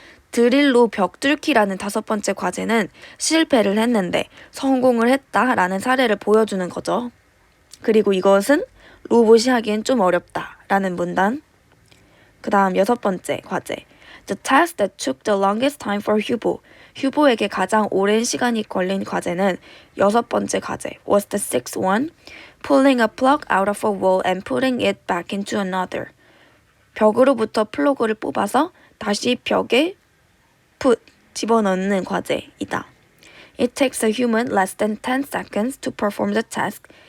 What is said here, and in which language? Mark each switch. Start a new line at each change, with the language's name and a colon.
Korean: 드릴로 벽 뚫기라는 5번째 과제는 실패를 했는데 성공을 했다라는 사례를 보여주는 거죠. 그리고 이것은 로봇이 하기엔 좀 어렵다라는 문단. 그 다음 6번째 과제.
English: The task that took the longest time for
Korean: 휴보에게 가장 오랜 시간이 걸린 과제는 6번째 과제
English: was the sixth one, pulling a plug out of a wall and putting it back into another.
Korean: 벽으로부터 플러그를 뽑아서 다시 벽에 집어넣는 과제이다.
English: It takes a human less than 10 seconds to perform the task.